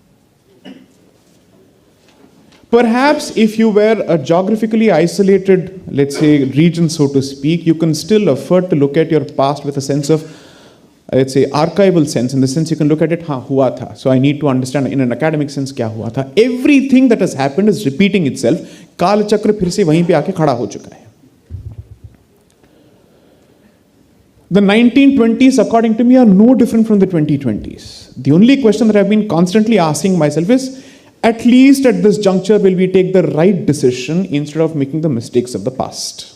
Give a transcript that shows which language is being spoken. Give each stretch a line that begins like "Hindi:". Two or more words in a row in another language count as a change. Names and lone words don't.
English: Perhaps if you were a geographically isolated, let's say, region, so to speak, you can still afford to look at your past with a sense of, let's say, archival sense, in the sense you can look at it,
Hindi: हुआ था.
English: So I need to understand in an academic sense,
Hindi: क्या हुआ था.
English: Everything that has happened is repeating itself.
Hindi: काल चक्र फिर से वहीं पे आके खड़ा हो चुका है.
English: The 1920s, according to me, are no different from the 2020s. The only question that I've been constantly asking myself is, at least at this juncture, will we take the right decision instead of making the mistakes of the past?